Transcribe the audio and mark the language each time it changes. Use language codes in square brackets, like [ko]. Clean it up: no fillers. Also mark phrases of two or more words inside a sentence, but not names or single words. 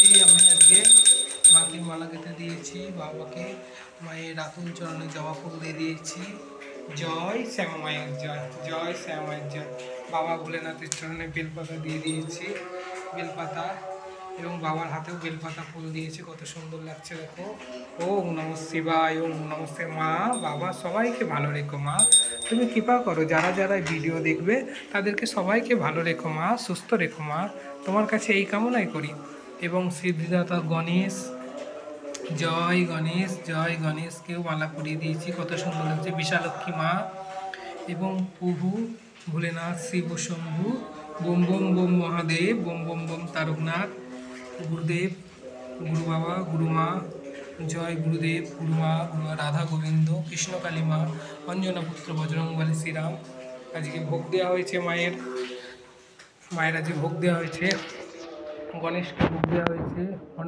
[bn] আমি আজকে মাকে মালা গেঁথে দিয়েছি বাবাকে মায়ের রাতুল চরণে জবা ফুল দিয়ে দিয়েছি জয় শ্যামা মায়ের জয় জয় শ্যামা মায়ের জয় বাবা ভোলেনাথের চরণে বেলপাতা দিয়ে দিয়েছি বেলপাতা এবং বাবার হাতেও বেলপাতা ফুল দিয়েছি কত সুন্দর লাগছে দেখো [sa] ওম নমঃ শিবায় ওম নমঃ [bn] মা বাবা সবাইকে ভালো রেখো মা তুমি কৃপা করো যারা যারা ভিডিও দেখবে তাদেরকে সবাইকে ভালো রেখো মা সুস্থ রেখো মা তোমার কাছে এই কামনাই করি এবং সিদ্ধিদাতা গণেশ জয় গণেশকেও মালা পরিয়ে দিয়েছি কত সুন্দর লাগছে বিশালক্ষী মা এবং প্রভু ভোলেনাথ শিব শম্ভু বোম বোম বোম মহাদেব বোম বোম বোম তারকনাথ গুরুদেব গুরু বাবা গুরুমা জয় গুরুদেব গুরুমা গুরু রাধা গোবিন্দ কৃষ্ণকালী মা অঞ্জনা পুত্র বজরংবলী শ্রীরাম আজকে ভোগ দেওয়া হয়েছে মায়ের আজকে ভোগ দেওয়া হয়েছে গণেশকে ভোগ দেওয়া হয়েছে অন্ন